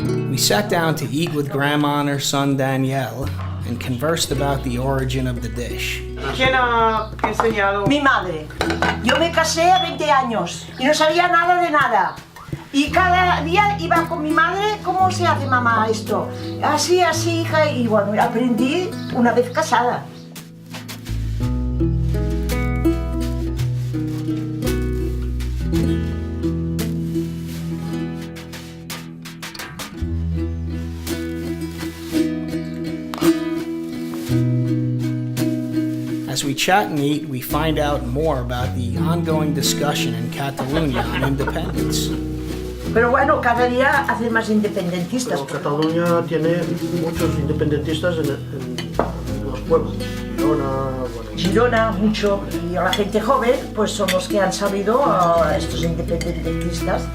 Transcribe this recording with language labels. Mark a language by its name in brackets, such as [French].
[English] We sat down to eat with Grandma and her son Daniel and conversed about the origin of the dish. [Spanish] ¿Quién ha enseñado? Mi madre. Yo me casé a 20 años y no sabía nada de nada. Y cada día iba con mi madre, ¿cómo se hace, mamá, esto? Así, así, hija, y bueno, aprendí una vez casada. [English] As we chat and eat, we find out more about the ongoing discussion in Catalonia on independence. [Spanish] Pero bueno, cada día hacen más independentistas. Cataluña tiene muchos independentistas en los pueblos. Girona, mucho. Y la gente joven, pues son los que han salido a estos independentistas.